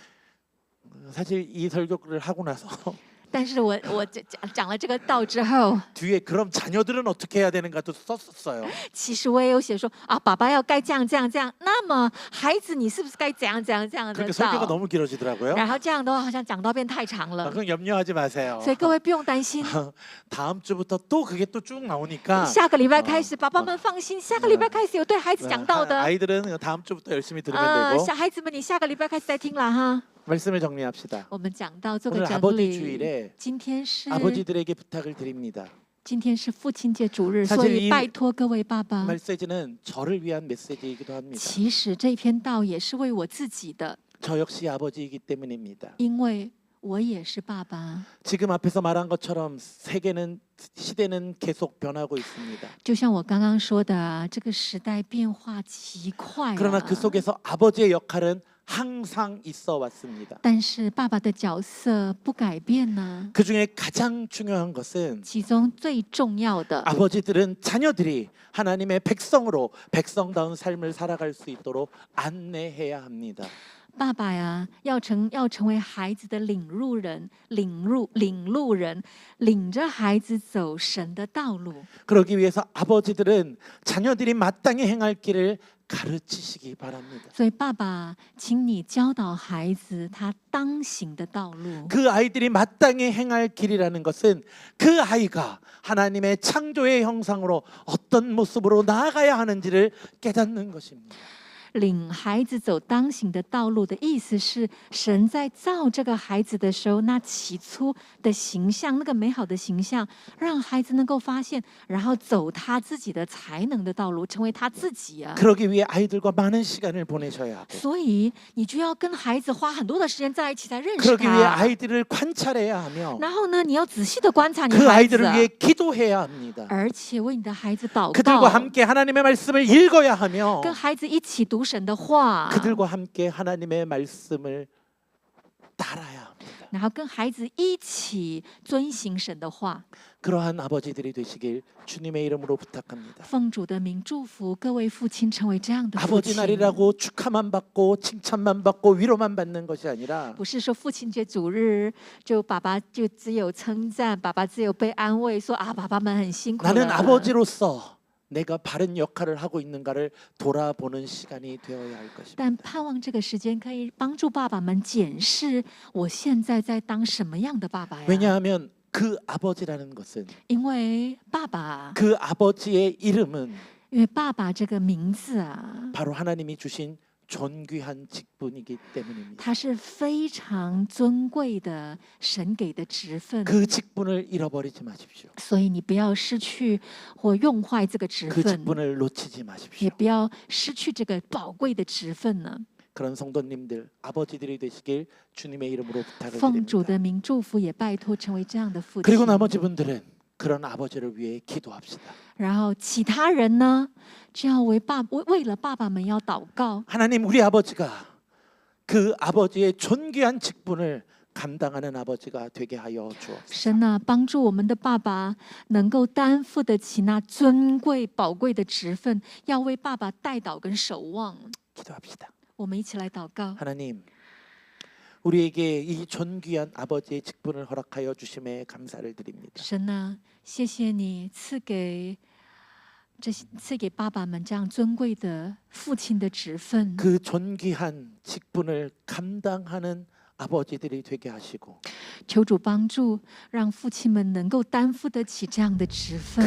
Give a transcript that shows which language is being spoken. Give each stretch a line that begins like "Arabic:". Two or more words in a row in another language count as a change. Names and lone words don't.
Korean: 사실 이 설교를 하고 나서
Chinese: 但是我讲了这个道之后，
Korean: 뒤에 그럼 자녀들은 어떻게 해야 되는가도 썼었어요.
Chinese: 其实我也有写说啊，爸爸要该这样这样这样，那么孩子你是不是该怎样怎样这样的
Korean: 그렇게 설교가
Chinese: 道？
Korean: 너무 길어지더라고요.
Chinese: 然后这样的话好像讲到变太长了，
Korean: 그건 염려하지 마세요.
Chinese: 所以各位不用担心。
Korean: 다음 주부터 또 그게 또 쭉 나오니까
Chinese: 下个礼拜开始，爸爸们放心，下个礼拜开始有对孩子讲道的。
Korean: 아이들은 다음 주부터 열심히 들으면 되고
Chinese: 小孩子们，你下个礼拜开始再听了哈。
Korean: 말씀을 정리합시다.
Chinese: 我们讲到做个
Korean: 오늘
Chinese: 整
Korean: 아버지
Chinese: 理。
Korean: 주일에
Chinese: 今天是
Korean: 아버지들에게 부탁을 드립니다.
Chinese: 今天是父亲节主日，
Korean: 사실
Chinese: 所以
Korean: 이
Chinese: 拜托各位爸爸。
Korean: 메시지는 저를 위한 메시지이기도 합니다.
Chinese: 其实这篇道也是为我自己的，
Korean: 저 역시 아버지이기 때문입니다.
Chinese: 因为我也是爸爸。
Korean: 지금 앞에서 말한 것처럼 시대는 계속 변하고 있습니다.
Chinese: 就像我刚刚说的啊，这个时代变化极快
Korean: 그러나
Chinese: 啊。
Korean: 그 속에서 아버지의 역할은 항상 있어 왔습니다.
Chinese: 但是爸爸的角色不改变呢。
Korean: 그 중에 가장 중요한 것은
Chinese: 其中最重要的，
Korean: 아버지들은 자녀들이 하나님의 백성으로 백성다운 삶을 살아갈 수 있도록 안내해야 합니다.
Chinese: 爸爸呀，要成为孩子的领路人，领路人，领着孩子走神的道路。
Korean: 그러기 위해서 아버지들은 자녀들이 마땅히 행할 길을 가르치시기 바랍니다.
Chinese: 所以，爸爸，请你教导孩子他当行的道路。
Korean: 그 아이들이 마땅히 행할 길이라는 것은 그 아이가 하나님의 창조의 형상으로 어떤 모습으로 나아가야 하는지를 깨닫는 것입니다.
Chinese: 领孩子走当行的道路的意思是，神在造这个孩子的时候，那起初的形象，那个美好的形象，让孩子能够发现，然后走他自己的才能的道路，成为他自己啊。
Korean: 그러기 위해 아이들과 많은 시간을 보내셔야 하고
Chinese: 所以，你就要跟孩子花很多的时间在一起，才认识
Korean: 그러기 위해
Chinese: 他。
Korean: 아이들을 관찰해야 하며
Chinese: 然后呢，你要仔细的观察你
Korean: 그
Chinese: 的孩子
Korean: 아이들을 ， 위해 기도해야 합니다.
Chinese: 而且为你的孩子祷
Korean: 그들과
Chinese: 告，
Korean: 함께 하나님의 말씀을 읽어야 하며
Chinese: 跟孩子一起读神的话，
Korean: 그들과 함께 하나님의 말씀을 따라야 합니다.
Chinese: 然后跟孩子一起遵行神的话。
Korean: 그러한 아버지들이 되시길 주님의 이름으로 부탁합니다.
Chinese: 奉主的名祝福各位父亲成为这样的父
Korean: 아버지
Chinese: 亲。
Korean: 날이라고 축하만 받고 칭찬만 받고 위로만 받는 것이 아니라
Chinese: 不是说父亲节主日就爸爸就只有称赞，爸爸只有被安慰，说啊爸爸们很辛苦
Korean: 나는
Chinese: 了。
Korean: 아버지로서 내가 바른 역할을 하고 있는가를 돌아보는 시간이 되어야 할 것입니다.
Chinese: 但盼望这个时间可以帮助爸爸们检视我现在在当什么样的爸爸呀？
Korean: 왜냐하면 그 아버지라는 것은
Chinese: 因为爸爸，
Korean: 그 아버지의 이름은
Chinese: 因为爸爸这个名字啊，
Korean: 바로 하나님이 주신 존귀한 직분이기 때문입니다.
Chinese: 它是非常尊贵的神给的职分，
Korean: 그 직분을 잃어버리지 마십시오.
Chinese: 所以你不要失去或用坏这个职
Korean: 그
Chinese: 分，
Korean: 직분을 놓치지
Chinese: 也
Korean: 마십시오.
Chinese: 不要失去这个宝贵的职分呢。
Korean: 그런 성도님들 아버지들이 되시길 주님의 이름으로 부탁을
Chinese: 奉主
Korean: 드립니다.
Chinese: 的名祝福，也拜托成为这样的父亲。
Korean: 그리고 나머지 분들은 그런 아버지를 위해 기도합시다.
Chinese: 然后其他人呢，就要为了爸爸们要祷告。
Korean: 하나님 우리 아버지가 그 아버지의 존귀한 직분을 감당하는 아버지가 되게 하여 주옵소서.
Chinese: 神啊，帮助我们的爸爸能够担负得起那尊贵宝贵的职分，要为爸爸代祷跟守望。
Korean: 기도합시다.
Chinese: 我们一起来祷告。
Korean: 하나님 우리에게 이 존귀한 아버지의 직분을 허락하여 주심에 감사를 드립니다.
Chinese: 神啊，谢谢你赐给爸爸们这样尊贵的父亲的职分。
Korean: 그 존귀한 직분을 감당하는 아버지들이 되게 하시고
Chinese: 求主帮助，让父亲们能够担负得起这样的职分，